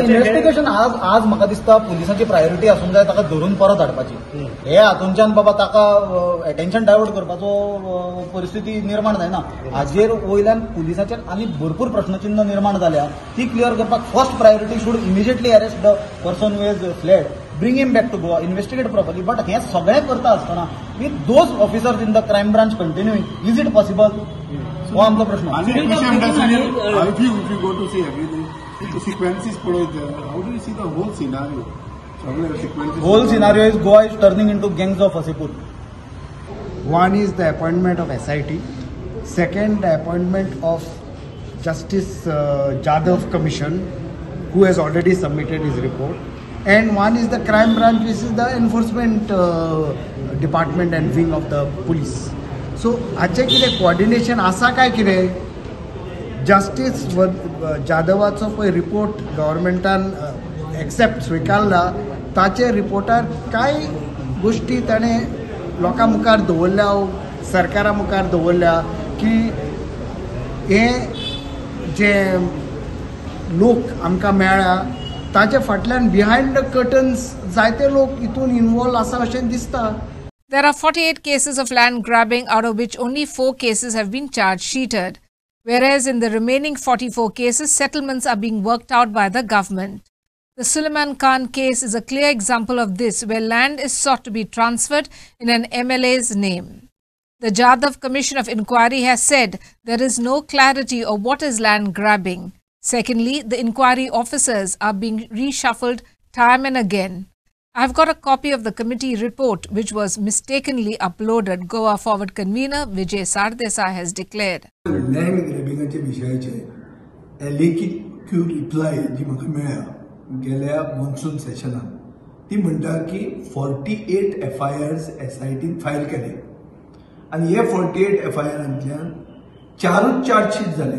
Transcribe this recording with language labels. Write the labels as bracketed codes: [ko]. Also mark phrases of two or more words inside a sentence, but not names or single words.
[kok] इन्व्हेस्टिगेशन आज म्हाका दिसता पुलिसांची प्रायोरिटी आसूंक जाय ताका धरून परत हाडपाची. हे हातूंच्यान बाबा ताका [en] attention divert [kok] करपाचो परिस्थिती निर्माण जायना. हाजेर वयल्यान पुलिसाचेर आनी भरपूर प्रश्नचिन्ह निर्माण जाल्या. ती क्लियर करपाक [en] first priority should immediately arrest the person who has fled. bring him back to Goa, investigate properly. But [mr] हे सगळे करता असताना [en] with those officers in the crime branch continuing, is it possible? [kok] हो आमचा प्रश्न. [en] If you go to see everything, the sequences how do you see the whole scenario? Whole scenario is Goa is turning into gangs of Wasipur. One is the appointment of SIT. Second, the appointment of Justice Jadhav Commission, who has already submitted his report. And one is the crime branch, which is the enforcement department and wing of the police. So, [kok] haचे कितें coordination आसा काय कितें? Justice Jadavaचो पळय रिपोर्ट गव्हर्मेंटान एक्सेप्ट स्विकारला, ताचे रिपोर्टार काय गोष्टी ताणें लोकां मुखार दवरल्या, सरकारा मुखार दवरल्या की हे जे लोक आमकां मेळ्ळा ताचे फाटल्यान [en] behind the curtains [kok] जायते लोक हितून इन्वॉल्व आसा अशें दिसता. [en] There are 48 cases of land grabbing, out of which only 4 cases have been charge sheeted, whereas in the remaining 44 cases, settlements are being worked out by the government. The Suleiman Khan case is a clear example of this, where land is sought to be transferred in an MLA's name. The Jadhav Commission of Inquiry has said there is no clarity of what is land grabbing. Secondly, the inquiry officers are being reshuffled time and again. I've got a copy of the committee report which was mistakenly uploaded, Goa Forward convener Vijay Sardesai has declared. Land grabbing [kok] विषयाचे लिखित रिप्लाय जी म्हाका मेळ्ळा गेल्या मॉन्सून सेशनात ती म्हणटा की 48 FIRs SITन फायल केले आणि हे 48 FIRांतल्यान 4 चार्जशीट जाले.